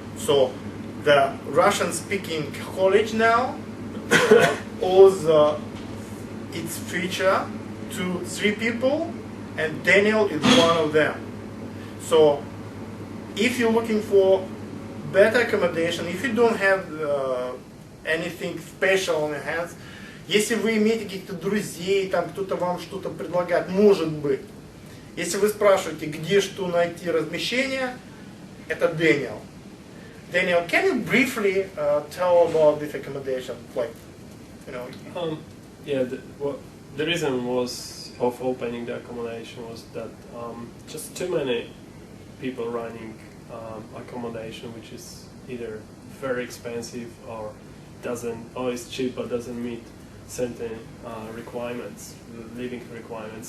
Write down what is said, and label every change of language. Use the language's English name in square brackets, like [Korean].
[English] So the Russian-speaking college now owes its future to 3 people, and Daniel is one of them. So if you're looking for better accommodation, if you don't have anything special on your hands, [Russian] если вы имеете каких-то друзей, там кто-то вам что-то предлагает, может быть. Если вы спрашиваете, где что найти размещение, это Дэниел. [English] Daniel, can you briefly tell about this accommodation? Like, you know. Yeah, the reason was of opening the accommodation was that just too many people running accommodation which is either very expensive or is cheap but doesn't meet certain requirements, living requirements.